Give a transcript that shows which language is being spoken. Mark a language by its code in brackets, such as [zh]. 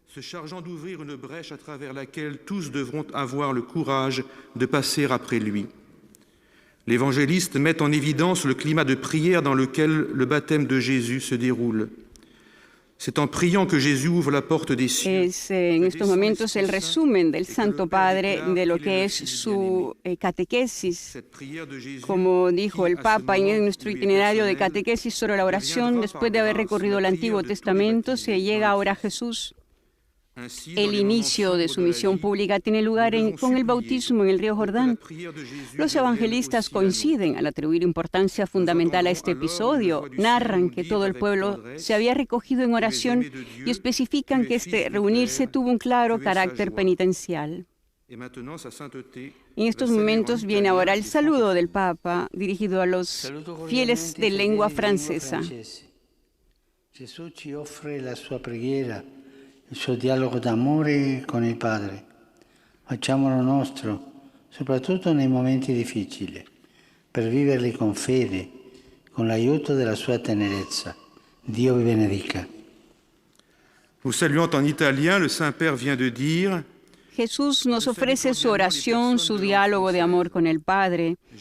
[fr] Se chargeant d'ouvrir une brèche à travers laquelle tous devront avoir le courage de passer après lui. L'évangéliste met en évidence le climat de prière dans lequel le baptême de Jésus se déroule. C'est en priant que Jésus ouvre la porte des cieux. [es] Es en estos momentos el resumen del Santo Padre de lo que es su catequesis. Como dijo el Papa en nuestro itinerario de catequesis sobre la oración, después de haber recorrido el Antiguo Testamento, se llega ahora a Jesús. El inicio de su misión pública tiene lugar con el bautismo en el río Jordán. Los evangelistas coinciden al atribuir importancia fundamental a este episodio. Narran que todo el pueblo se había recogido en oración y especifican que este reunirse tuvo un claro carácter penitencial. En estos momentos viene ahora el saludo del Papa dirigido a los fieles de lengua francesa. [it] Gesù ci offre la sua preghiera, il suo dialogo d'amore con il Padre. Facciamolo nostro, soprattutto nei momenti difficili, per viverli con fede, con l'aiuto della sua tenerezza. Dio vi benedica. [fr] Nous saluant en italien, le Saint-Père vient de dire: [es] Jesús nos ofrece su oración, su diálogo de amor con el Padre.